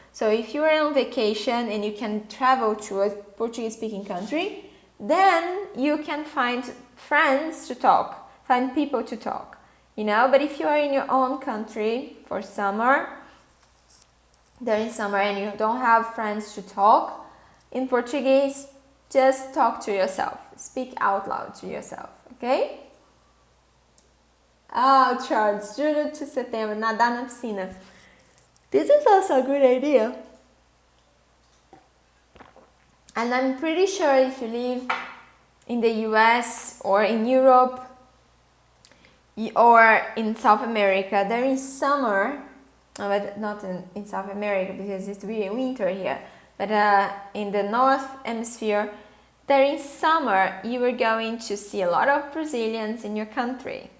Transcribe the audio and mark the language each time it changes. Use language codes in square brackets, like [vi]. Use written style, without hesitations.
[en] So if you are on vacation and you can travel to a Portuguese-speaking country, then you can find friends to talk, find people to talk, But if you are in your own country for summer, during summer, and you don't have friends to talk in Portuguese, just talk to yourself. Speak out loud to yourself, okay? [pt] Charles, julho to setembro, nadar na piscina. [en] This is also a good idea. And I'm pretty sure if you live in the US or in Europe or in South America, during summer, but not in South America because it's really winter here, but in the North Hemisphere, during summer, you are going to see a lot of Brazilians in your country.